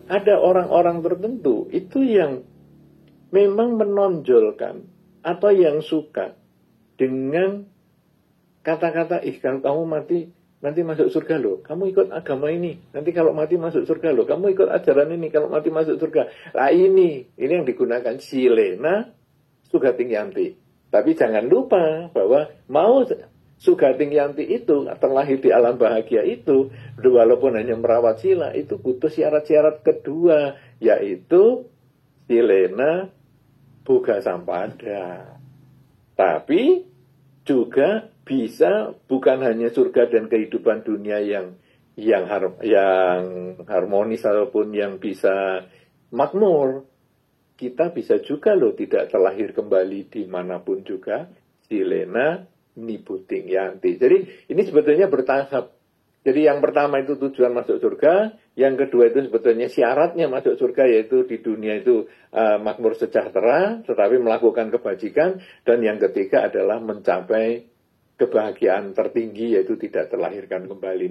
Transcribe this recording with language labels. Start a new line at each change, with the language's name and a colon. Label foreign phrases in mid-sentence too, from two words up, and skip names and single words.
Indonesian: Ada orang-orang tertentu itu yang memang menonjolkan atau yang suka dengan kata-kata, kalau kamu mati nanti masuk surga loh, kamu ikut agama ini, nanti kalau mati masuk surga loh, kamu ikut ajaran ini, kalau mati masuk surga. Lah ini yang digunakan
Pali: silena sugating yanti.
Indonesian: Tapi jangan lupa bahwa mau
Pali: sugating yanti
Indonesian: itu terlahir di alam bahagia itu, walaupun hanya merawat sila, itu butuh syarat-syarat kedua, yaitu
Pali: silena buga sampada.
Indonesian: Tapi juga bisa bukan hanya surga dan kehidupan dunia yang harmonis ataupun yang bisa makmur. Kita bisa juga loh tidak terlahir kembali dimanapun juga,
Pali: silena nibuting yanti.
Indonesian: Jadi ini sebetulnya bertahap. Jadi yang pertama itu tujuan masuk surga, yang kedua itu sebetulnya syaratnya masuk surga, yaitu di dunia itu makmur sejahtera, tetapi melakukan kebajikan, dan yang ketiga adalah mencapai kebahagiaan tertinggi, yaitu tidak terlahirkan kembali.